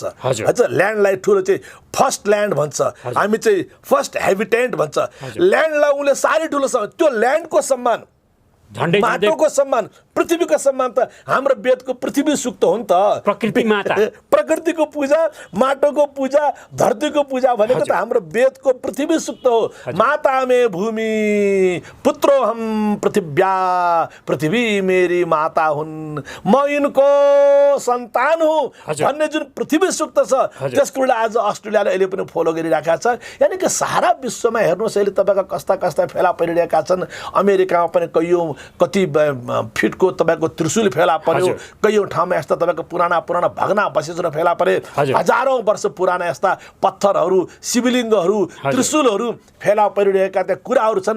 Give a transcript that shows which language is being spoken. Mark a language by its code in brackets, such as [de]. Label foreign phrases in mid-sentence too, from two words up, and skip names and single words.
[ne] ल्यान्डलाई ठुलो चाहिँ [en] first land [ne] भन्छ, हामी चाहिँ [en] first habitant [ne] भन्छ। ल्यान्डलाई उनले साह्रै ठुलो त्यो ल्यान्डको सम्मान, माटोको सम्मान, पृथ्वीको सम्मान त हाम्रो वेदको पृथ्वी सूक्त हो नि त। प्रकृति माता, प्रकृतिको पूजा, माटोको पूजा, धरतीको पूजा भनेको त हाम्रो वेदको पृथ्वी सूक्त हो। [sa] माता मे भूमि पुत्रो हम पृथिव्या, [ne] पृथ्वी मेरी माता हुन्, म यिनको सन्तान हुँ भन्ने जुन पृथ्वी सूक्त छ त्यसको आज अस्ट्रेलियाले अहिले पनि फलो गरिरहेका छ। यानि कि सारा विश्वमा हेर्नुहोस् अहिले तपाईँका कस्ता कस्ता फेला परिरहेका छन्। अमेरिकामा पनि कति फिटको रुखको तपाईँको त्रिशूल फेला पर्यो, कैयौँ ठाउँमा यस्ता तपाईँको पुराना भग्नावशेषहरू फेला परे, हजारौँ वर्ष पुराना यस्ता पत्थरहरू, शिवलिङ्गहरू, त्रिशूलहरू फेला परिरहेका त्यहाँ कुराहरू छन्।